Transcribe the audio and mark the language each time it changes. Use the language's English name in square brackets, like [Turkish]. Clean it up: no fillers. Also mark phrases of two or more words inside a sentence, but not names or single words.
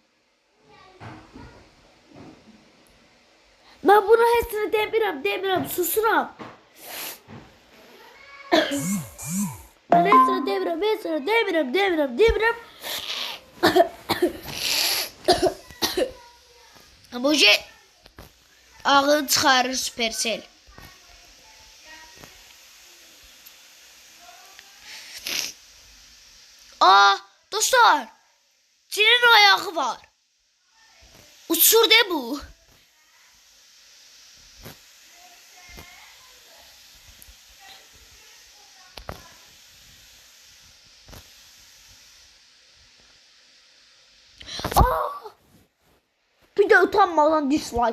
[Azerbaijani] Mən bunu heç nə demirəm, susuram. Mən heç nə demirəm. Bu şey ağını çıxarır Supercell. Aa dostlar, cinin ayağı var. Uçur de bu. Bir de utanmadan dislike.